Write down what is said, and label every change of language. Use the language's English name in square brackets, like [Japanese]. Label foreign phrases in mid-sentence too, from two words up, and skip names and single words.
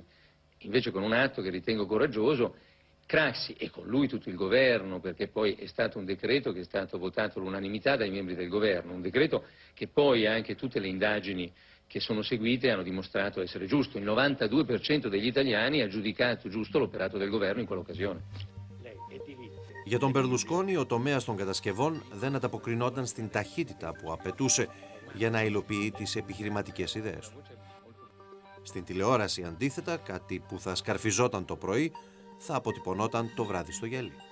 [Italian] Invece, con un atto che ritengo coraggioso, Craxi e con lui tutto il governo, perché poi è stato un decreto che è stato votato all'unanimità dai membri del governo, un decreto che poi anche tutte le indagini che sono seguite hanno dimostrato essere giusto. Il 92% degli italiani ha giudicato giusto l'operato del governo in quell'occasione. [Greek] Για τον Μπερλουσκόνι, ο τομέας των κατασκευών δεν ανταποκρινόταν στην ταχύτητα που απαιτούσε για να υλοποιεί τις επιχειρηματικές ιδέες του. Στην τηλεόραση, αντίθετα, κάτι που θα σκαρφιζόταν το πρωί, θα αποτυπωνόταν το βράδυ στο γυαλί.